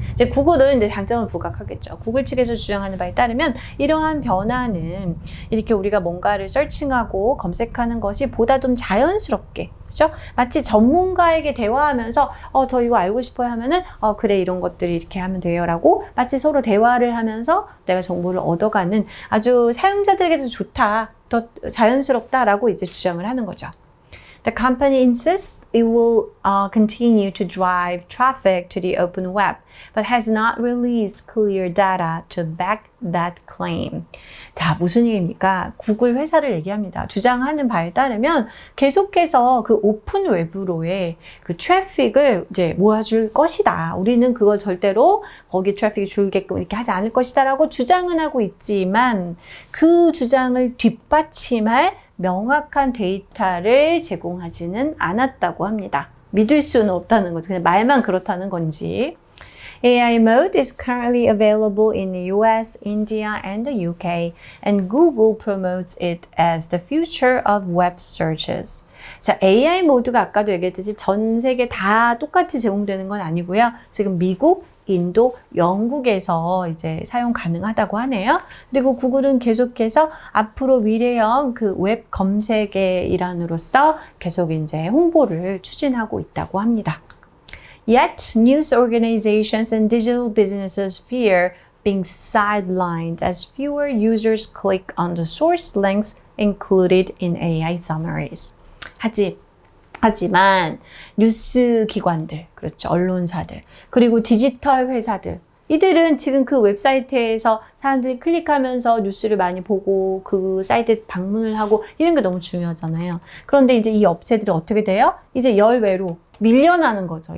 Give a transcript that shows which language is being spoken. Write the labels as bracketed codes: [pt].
[ko] 이제 구글은 이제 장점을 부각하겠죠. 구글 측에서 주장하는 바에 따르면 이러한 변화는 이렇게 우리가 뭔가를 서칭하고 검색하는 것이 보다 좀 자연스럽게, 그렇죠? 마치 전문가에게 대화하면서 저 이거 알고 싶어요 하면은 그래 이런 것들이 이렇게 하면 돼요라고 마치 서로 대화를 하면서 내가 정보를 얻어가는 아주 사용자들에게도 좋다, 더 자연스럽다라고 이제 주장을 하는 거죠. [en] The company insists it will continue to drive traffic to the open web, but has not released clear data to back that claim. [ko] 자, 무슨 얘기입니까? 구글 회사를 얘기합니다. 주장하는 바에 따르면 계속해서 그 오픈 웹으로의 그 트래픽을 이제 모아줄 것이다. 우리는 그걸 절대로 거기 트래픽이 줄게끔 이렇게 하지 않을 것이다라고 주장은 하고 있지만 그 주장을 뒷받침할 명확한 데이터를 제공하지는 않았다고 합니다. 믿을 수는 없다는 거죠. 그냥 말만 그렇다는 건지. [en] AI mode is currently available in the US, India, and the UK, and Google promotes it as the future of web searches. [ko] 자, AI 모드가 아까도 얘기했듯이 전 세계 다 똑같이 제공되는 건 아니고요. 지금 미국, 인도, 영국에서 이제 사용 가능하다고 하네요. 그리고 구글은 계속해서 앞으로 미래형 그 웹 검색의 일환으로서 계속 이제 홍보를 추진하고 있다고 합니다. [en] Yet, news organizations and digital businesses fear being sidelined as fewer users click on the source links included in AI summaries. [ko] 하지만 뉴스 기관들, 그렇죠. 언론사들, 그리고 디지털 회사들, 이들은 지금 그 웹사이트에서 사람들이 클릭하면서 뉴스를 많이 보고 그 사이트에 방문을 하고 이런 게 너무 중요하잖아요. 그런데 이제 이 업체들은 어떻게 돼요? 이제 열외로 밀려나는 거죠.